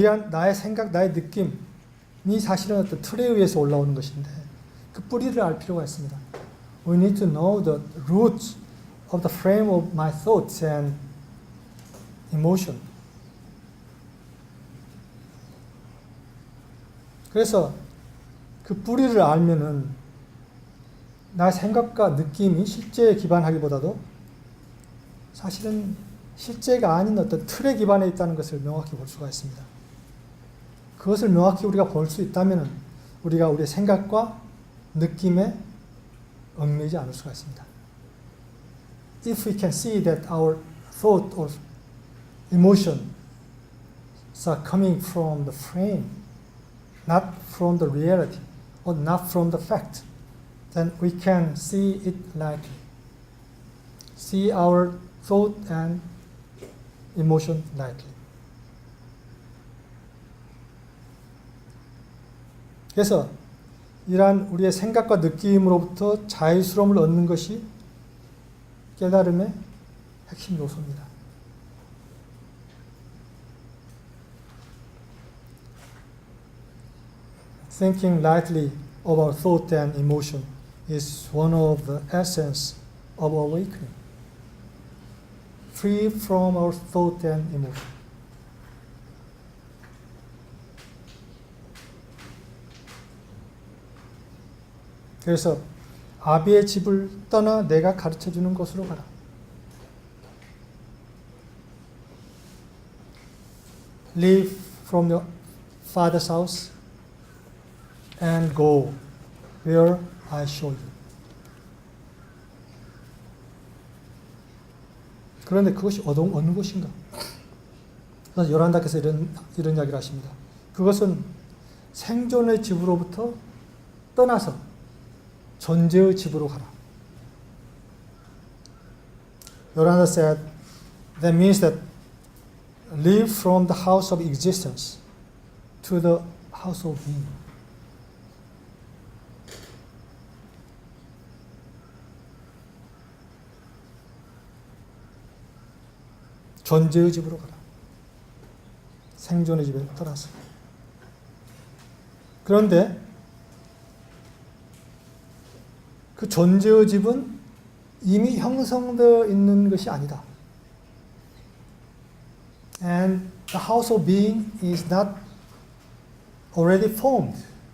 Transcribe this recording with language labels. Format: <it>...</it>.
<ko>나의 생각, 나의 느낌이 사실은 어떤 틀에 의해서 올라오는 것인데 그 뿌리를 알 필요가 있습니다.</ko> <en>We need to know the roots of the frame of my thoughts and emotion.</en> <ko>그래서 그 뿌리를 알면은 나의 생각과 느낌이 실제에 기반하기보다도 사실은 실제가 아닌 어떤 틀에 기반해 있다는 것을 명확히 볼 수가 있습니다. 그것을 명확히 우리가 볼 수 있다면 우리가 우리의 생각과 느낌에 얽매이지 않을 수가 있습니다.</ko> <en>If we can see that our thought or emotions are coming from the frame, not from the reality, or not from the fact, then we can see it lightly. See our thought and emotion lightly.</en> <ko>그래서 이러한 우리의 생각과 느낌으로부터 자유스러움을 얻는 것이 깨달음의 핵심 요소입니다.</ko> <en>Thinking lightly of our thought and emotion is one of the essence of awakening. Free from our thought and emotion.</en> <ko>그래서 아비의 집을 떠나 내가 가르쳐주는 곳으로 가라.</ko> <en>Leave from your father's house and go where I show you.</en> <ko>그런데 그것이 어느 곳인가? 그래서 요란다께서 이런 이야기를 하십니다. 그것은 생존의 집으로부터 떠나서 존재의 집으로 가라.</ko> <en>요란다 said, that means that leave from the house of existence to the house of being.</en> <ko>존재의 집으로 가라. 생존의 집에 떠나서. 그런데 그 존재의 집은 이미 형성되어 있는 것이 아니다.</ko> <en>And the house of being is not already formed.</en>